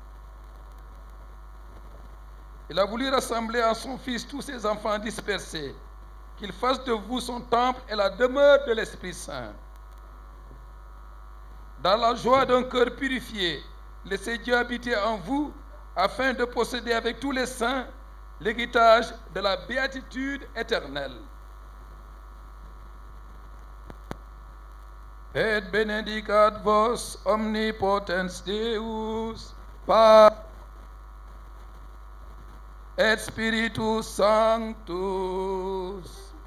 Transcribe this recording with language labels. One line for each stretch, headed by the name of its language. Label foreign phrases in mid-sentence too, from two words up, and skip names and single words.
French: Il a voulu rassembler en son Fils tous ses enfants dispersés, qu'il fasse de vous son temple et la demeure de l'Esprit Saint. Dans la joie d'un cœur purifié, laissez Dieu habiter en vous, afin de posséder avec tous les saints l'héritage de la béatitude éternelle.
Latin: Et benedicat vos omnipotens Deus, Pater et Spiritus Sanctus.